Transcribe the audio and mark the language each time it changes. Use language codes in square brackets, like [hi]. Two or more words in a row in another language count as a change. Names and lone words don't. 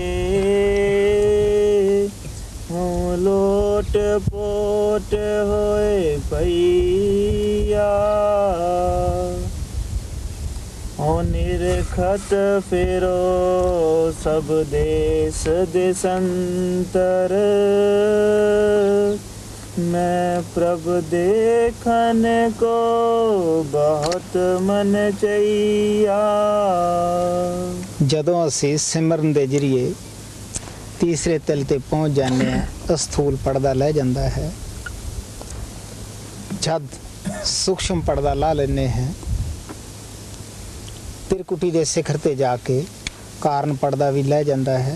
[pa] ਲੋਟ ਪੋਟ ਹੋਏ ਭਈਆ, ਓ ਨਿਰਖਤ ਫਿਰੋ ਸਭ ਦੇਸ ਦੇਸੰਤਰ, ਮੈਂ ਪ੍ਰਭ ਦੇਖਨ ਕੋ ਬਹੁਤ ਮਨ ਚਾਹਿਆ। ਜਦੋਂ ਅਸੀਂ ਸਿਮਰਨ ਦੇ ਜਰੀਏ ਤੀਸਰੇ ਤਿਲ ਤੇ ਪਹੁੰਚ ਜਾਂਦੇ ਹਾਂ, ਅਸਥੂਲ ਪਰਦਾ ਲੈ ਜਾਂਦਾ ਹੈ। ਜਦ ਸੂਖਸ਼ਮ ਪਰਦਾ ਲਾ ਲੈਂਦੇ ਹਾਂ, ਤਿਰਕੁਟੀ ਦੇ ਸਿਖਰ ਤੇ ਜਾ ਕੇ ਕਾਰਨ ਪਰਦਾ ਵੀ ਲੈ ਜਾਂਦਾ ਹੈ।